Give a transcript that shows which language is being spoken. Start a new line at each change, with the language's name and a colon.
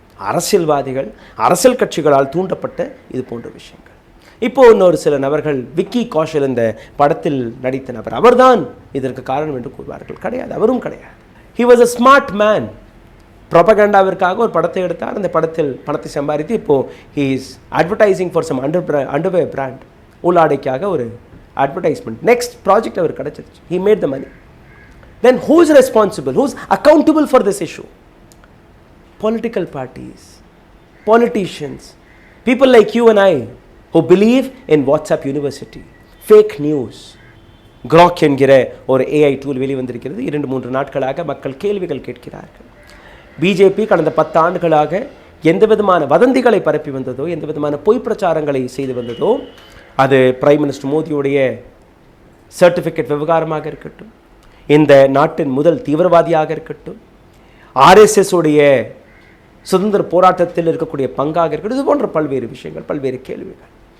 Tamil: அரசியல்வாதிகள், அரசியல் கட்சிகளால் தூண்டப்பட்ட இது போன்ற விஷயங்கள். இப்போ இன்னொரு சில நபர்கள், விக்கி கௌஷல் இந்த படத்தில் நடித்த நபர், அவர்தான் இதற்கு காரணம் என்று கூறுவார்கள். கிடையாது, அவரும் கிடையாது.
English: He was a smart man.
Tamil: ப்ரொபகண்டாவிற்காக ஒரு படத்தை எடுத்தார். அந்த படத்தில் பணத்தை சம்பாதித்து இப்போ
English: he is advertising for some underwear brand.
Tamil: உள்ளாடைக்காக ஒரு அட்வர்டைஸ்மெண்ட். நெக்ஸ்ட் ப்ராஜெக்ட் அவர் கிடைச்சிருச்சு.
English: He made the money. Then who is responsible? Who is accountable for this issue? Political parties, politicians, people like you and I who believe in WhatsApp University, fake news.
Tamil: Crack என்கிற ஒரு AI tool வெளிவந்திருக்கிறது. 2-3 நாட்களாக மக்கள் கேள்விகள் கேட்கிறார்கள். BJP கடந்த 10 ஆண்டுகளாக எந்த விதமான வதந்திகளை பரப்பி வந்ததோ, எந்த விதமான பொய் பிரச்சாரங்களை செய்து வந்ததோ, அது பிரைம் மினிஸ்டர் மோடியுடைய சர்டிஃபிகேட் விவகாரமாக இருக்கட்டும், இந்த நாட்டின் முதல் தீவிரவாதியாக இருக்கட்டும், ஆர்எஸ்எஸ் உடைய சுதந்திர போராட்டத்தில் இருக்கக்கூடிய பங்காக இருக்கட்டும், இது போன்ற பல்வேறு விஷயங்கள், பல்வேறு கேள்விகள்.